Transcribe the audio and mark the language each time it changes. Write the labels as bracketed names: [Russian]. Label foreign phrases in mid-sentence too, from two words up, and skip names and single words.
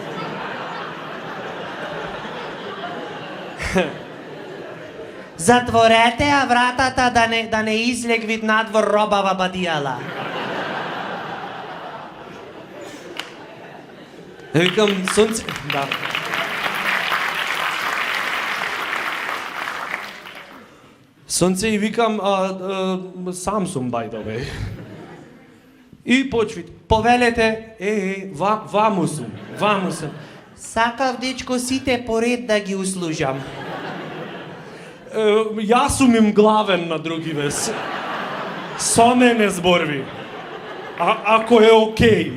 [Macedonian] Затворете ја вратата да не излегвит надвор робава бадијала. Викам, сонце... Да. Сонце и викам, сам сум, [English] by the way. [Macedonian] И почвит, повелете, ваму сум. Сакав, дечко, сите поред да ги услужам. Јас сум им главен на други вес. Со мене зборви. Ако е окей.